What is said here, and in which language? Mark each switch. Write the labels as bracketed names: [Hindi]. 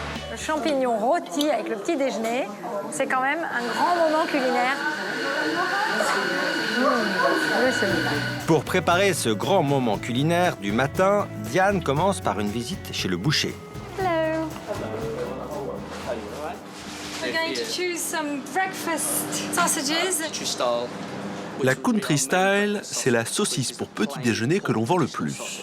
[French] Le champignon rôti avec le petit déjeuner, c'est quand même un grand moment culinaire. Pour préparer ce grand moment culinaire du matin, Diane commence par une visite chez le boucher. [English] Hello. We're going to choose some breakfast sausages. [French] La country style, c'est la saucisse pour petit déjeuner que l'on vend le plus.